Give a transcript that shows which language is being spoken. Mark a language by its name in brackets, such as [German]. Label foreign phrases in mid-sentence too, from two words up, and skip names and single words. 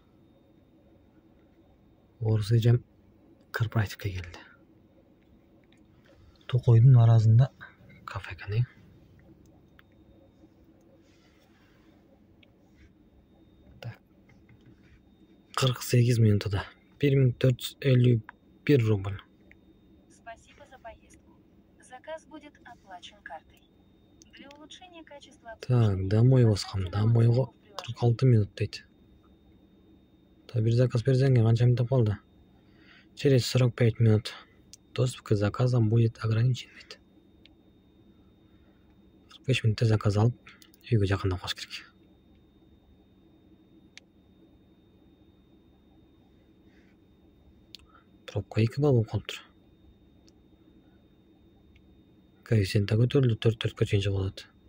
[Kyrgyz] Орус эжем корпоративке келди. Токойдун аразында кафе экен. 48 минутада 1451 рубль. [Russian] Спасибо за поездку. Заказ будет оплачен картой. Для улучшения качества [Kyrgyz] Так, домой баскам. Домойго 46 минут дейт. Та бир заказ берсең, канча минут калды? [Russian] Через 45 минут. Доступ к заказам будет ограничен дейт. [Kyrgyz] 45 минутта заказ алып, үйгө жакындап калыш керек. Пробка 2 балл болуп калыптыр. Коэффициент да көтөрүлдү, 4-4 чейинче болот.